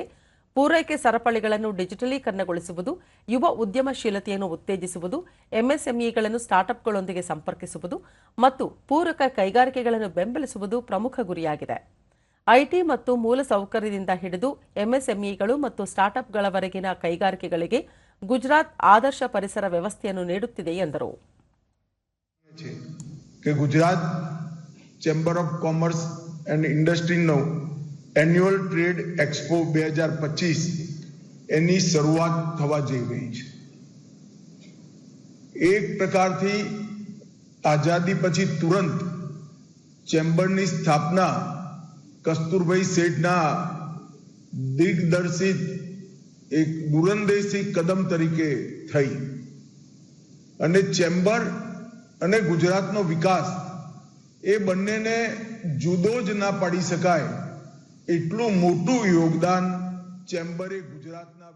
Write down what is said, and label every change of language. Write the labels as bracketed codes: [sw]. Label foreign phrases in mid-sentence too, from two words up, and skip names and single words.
[kn] ಪೂರೈಕೆ ಸರಪಳಿಗಳನ್ನು ಡಿಜಿಟಲೀಕರಣಗೊಳಿಸುವುದು, ಯುವ ಉದ್ಯಮಶೀಲತೆಯನ್ನು ಉತ್ತೇಜಿಸುವುದು, ಎಂಎಸ್ಎಂಇಗಳನ್ನು ಸ್ಟಾರ್ಟ್ಅಪ್ಗಳೊಂದಿಗೆ ಸಂಪರ್ಕಿಸುವುದು ಮತ್ತು ಪೂರಕ ಕೈಗಾರಿಕೆಗಳನ್ನು ಬೆಂಬಲಿಸುವುದು ಪ್ರಮುಖ ಗುರಿಯಾಗಿದೆ. ಐಟಿ ಮತ್ತು ಮೂಲಸೌಕರ್ಯದಿಂದ ಹಿಡಿದು ಎಂಎಸ್ಎಂಇಗಳು ಮತ್ತು ಸ್ಟಾರ್ಟ್ಅಪ್ಗಳವರೆಗಿನ ಕೈಗಾರಿಕೆಗಳಿಗೆ ಗುಜರಾತ್ ಆದರ್ಶ ಪರಿಸರ ವ್ಯವಸ್ಥೆಯನ್ನು ನೀಡುತ್ತಿದೆ ಎಂದರು. [gu] ಗುಜರಾತ್ ಚೇಂಬರ್ ಆಫ್ ಕಾಮರ್ಸ್ એન્ડ ઇન્ડસ્ટ્રીનો એન્યુઅલ ટ્રેડ એક્સપો 2025 એની શરૂઆત થવા જઈ રહી છે. એક પ્રકારથી આઝાદી પછી તુરંત ચેમ્બરની સ્થાપના કસ્તુરભાઈ શેઠના દિગ્દર્શિત એક દૂરંદેશી કદમ તરીકે થઈ અને ચેમ્બર અને ગુજરાતનો વિકાસ એ બંનેને જુદો જ ના પાડી શકાય એટલું મોટું યોગદાન ચેમ્બરે ગુજરાતના